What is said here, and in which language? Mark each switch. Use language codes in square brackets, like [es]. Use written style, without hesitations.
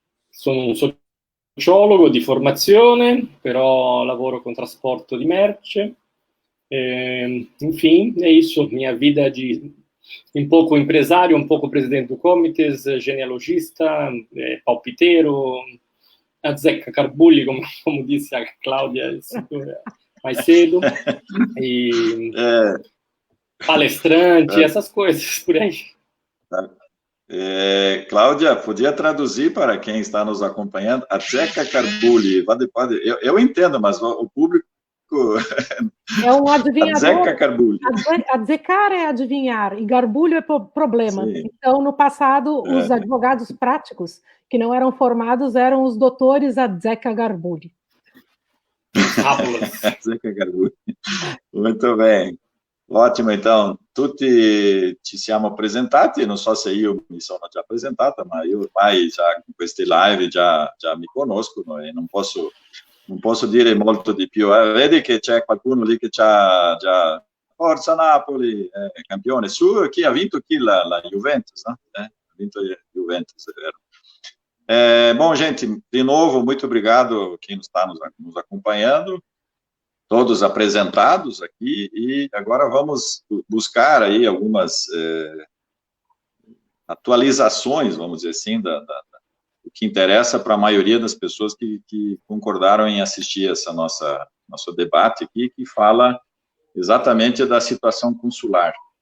[it] Sono un sociologo di formazione, però lavoro con trasporto di merce. [pt] Enfim, é isso, minha vida de um pouco empresário, um pouco presidente do Comites, genealogista, palpiteiro, azzecca carbulli, como disse a Cláudia mais cedo, e palestrante, essas coisas por aí. Cláudia, podia traduzir para quem está nos acompanhando? Azzecca carbulli, eu entendo, mas o público... É um adivinhador. Azzecca carbulli. Azzecar é adivinhar, e garbulho é problema. Sim. Então, no passado, os advogados práticos, que não eram formados, eram os doutores Azzecca Garbulli. Azzecca Garbulli. Muito bem. [it] Ótimo, então, tutti ci siamo presentati, non so se io mi sono già presentata, ma io ormai già con queste live già mi conoscono e non posso dire molto di più. Vedi che c'è qualcuno lì che c'ha già Forza Napoli, campione su, chi ha vinto la Juventus, né? Ha vinto a Juventus, è vero. [pt] Bom, gente, de novo, muito obrigado quem está nos acompanhando, todos apresentados aqui, e agora vamos buscar aí algumas atualizações, vamos dizer assim, o que interessa para a maioria das pessoas que concordaram em assistir essa nosso debate aqui, que fala exatamente da situação consular.